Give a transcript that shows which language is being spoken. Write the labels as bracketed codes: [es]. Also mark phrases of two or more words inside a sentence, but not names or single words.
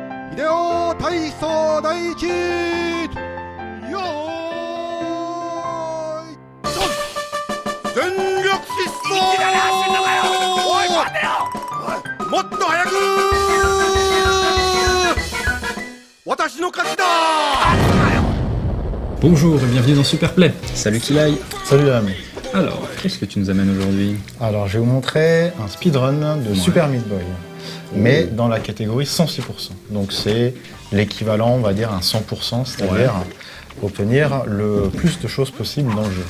[ja] 秀夫体操第一よーいドン全力疾走いきなり走んのかよおい待てよもっと早く私の勝ちだ [fr] Bonjour et bienvenue dans Superplay. Salut Kilai. Salut l'ami. Alors, qu'est-ce que tu nous amènes aujourd'hui? Alors je vais vous montrer un speedrun de Super Meat Boy, mais dans la catégorie 106%. Donc c'est l'équivalent, on va dire, à 100%, c'est-à-dire obtenir le plus de choses possible dans le jeu.